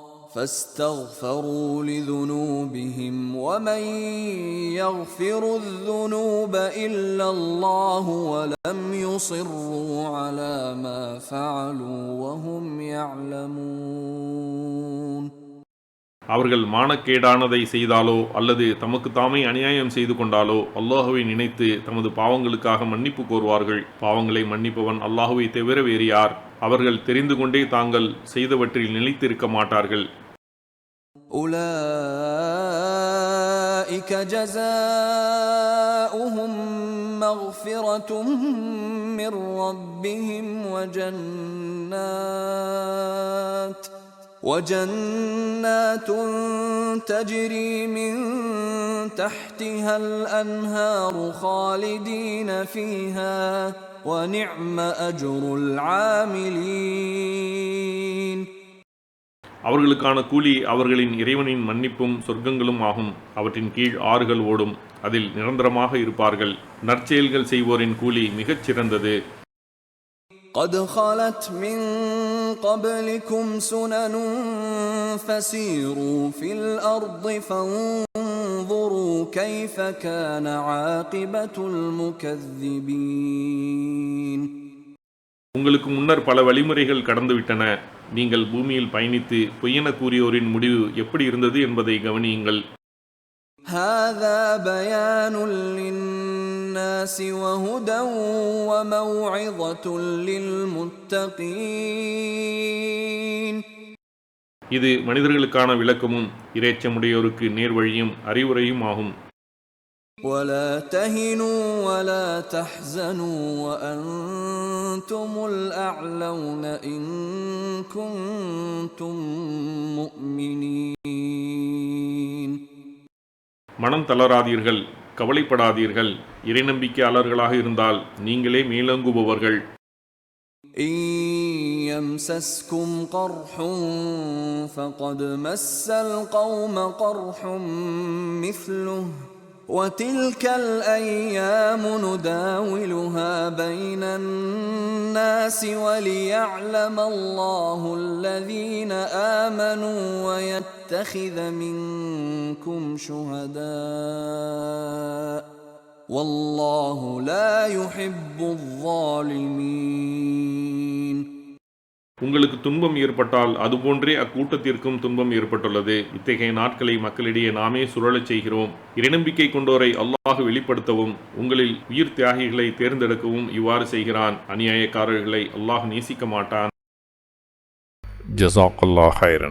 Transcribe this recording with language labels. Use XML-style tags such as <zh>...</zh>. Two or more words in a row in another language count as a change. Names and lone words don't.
<ar>ولم يصروا على ما فعلوا وهم يعلمون.</ar> <ta>அவர்கள் மானக்கேடானதை செய்தாலோ அல்லது தமக்கு தாமே அநியாயம் செய்து கொண்டாலோ அல்லாஹுவை நினைத்து தமது பாவங்களுக்காக மன்னிப்பு கோருவார்கள். பாவங்களை மன்னிப்பவன் அல்லாஹுவை தவிர வேறு யார்? அவர்கள் தெரிந்து கொண்டே தாங்கள் செய்தவற்றில் நிலைத்திருக்க மாட்டார்கள்.</ta> <ar>أولئك جزاؤهم مغفرة من ربهم وجنات تجري من تحتها الأنهار خالدين فيها ونعم أجر العاملين.</ar> <ta>அவர்களுக்கான கூலி அவர்களின் இறைவனின் மன்னிப்பும் சொர்க்கங்களும் ஆகும். அவற்றின் கீழ் ஆறுகள் ஓடும். அதில் நிரந்தரமாக இருப்பார்கள். நற்செயல்கள் செய்வோரின் கூலி மிகச் சிறந்தது.</ta> <ar>قد خلت من قبلكم سنن فسيروا في الأرض فانظروا كيف كان عاقبة المكذبين.</ar> <ta>உங்களுக்கு முன்னர் பல வழிமுறைகள் கடந்துவிட்டன. நீங்கள் பூமியில் பயணித்து பொய்யென கூறியோரின் முடிவு எப்படி இருந்தது என்பதை கவனியுங்கள்.</ta> <ar>هذا بيان للناس وهدى وموعظة للمتقين.</ar> <ta>இது மனிதர்களுக்கான விளக்கமும் இறைச்சமுடையோருக்கு நேர்வழியும் அறிவுரையும் ஆகும்.</ta> <ar>ولا تهنوا ولا تحزنوا وأنتم الأعلون إن كنتم مؤمنين.</ar> <ta>மனம் தளராதீர்கள், கவலைப்படாதீர்கள். இறை நம்பிக்கையாளர்களாக இருந்தால் நீங்களே மேலோங்குபவர்கள்.</ta> <ar>إن يمسسكم قرح فقد مس القوم قرح مثله وتلك الأيام نداولها بين الناس وليعلم الله الذين آمنوا ويتخذ منكم شهداء والله لا يحب الظالمين.</ar> <ta>உங்களுக்கு துன்பம் ஏற்பட்டால் அதுபோன்றே அக்கூட்டத்திற்கும் துன்பம் ஏற்பட்டுள்ளது. இத்தகைய நாட்களை மக்களிடையே நாமே சுழலச் செய்கிறோம். இறைநம்பிக்கை கொண்டோரை அல்லாஹ் வெளிப்படுத்தவும் உங்களில் உயிர் தியாகிகளை தேர்ந்தெடுக்கவும் இவ்வாறு செய்கிறான். அநியாயக்காரர்களை அல்லாஹ் நேசிக்க மாட்டான்.</ta> <ar>جزاك الله خيرا.</ar>